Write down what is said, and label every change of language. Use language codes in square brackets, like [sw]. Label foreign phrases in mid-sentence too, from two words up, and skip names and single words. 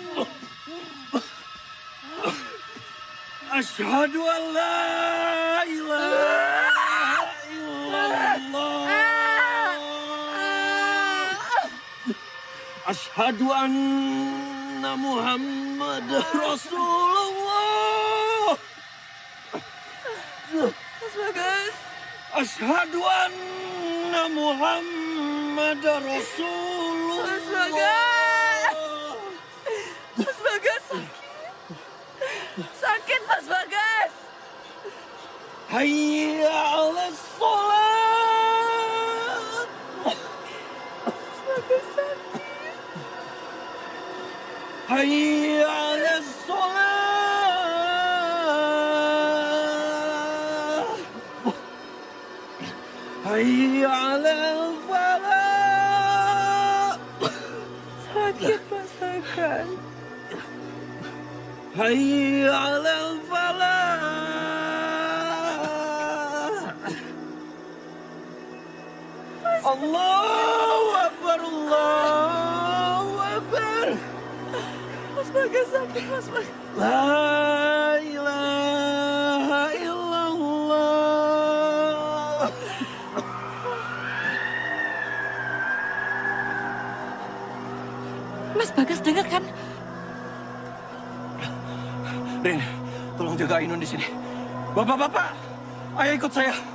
[ar] أشهد أن لا إله إلا الله. أشهد أن محمد رسول الله. Mas Bagas. أشهد أن محمد رسول الله. [id] Mas Bagas. Mas Bagas sakit. Sakit Mas Bagas. [ar] حي على الصلاة. [id] Mas Bagas sakit. [ar] حي على الصلاة. حي على الفلاح. [id] Sakit Mas Bagas. [ar] حي على الفلاح. الله أكبر، الله أكبر. [id] Mas Bagas sakit Mas Bagas. [ar] لا إله إلا الله. [id] Mas Bagas dengar kan? Rin, tolong jaga Ainun di sini. Bapak-bapak, ayo ikut saya.